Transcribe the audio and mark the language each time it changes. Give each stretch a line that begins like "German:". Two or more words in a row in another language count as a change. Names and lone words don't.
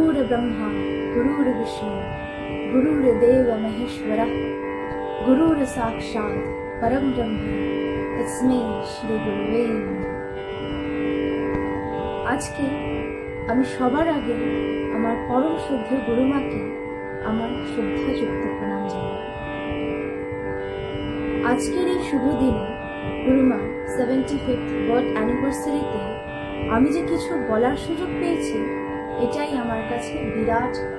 Sanskrit: ব্রহ্মা, গুরুর্ বিষ্ণু, গুরুর্ দেব মহেশ্বর, গুরুর্ সাক্ষাৎ পরম ব্রহ্ম, তস্মৈ শ্রী গুরবে নমঃ।
Bangla: আজকে আমি সবার আগে আমার পরম শ্রদ্ধেয় গুরুমাকে আমার শ্রদ্ধাযুক্ত প্রণাম জানাই। আজকের এই শুভ দিনে গুরুমা 75th
English: birth anniversaryতে
Bangla: আমি যে কিছু বলার সুযোগ পেয়েছি, এটাই আমার কাছে বিরাট।